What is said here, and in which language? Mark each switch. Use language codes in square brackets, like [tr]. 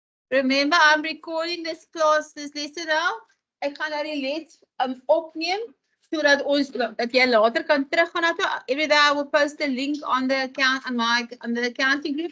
[en] Remember, I'm recording this class, this lesson now. [af] Ek gaan nou die les opneem sodat ons dat jy later kan teruggaan na toe. [en] Every day I will post a link on the account on the accounting group.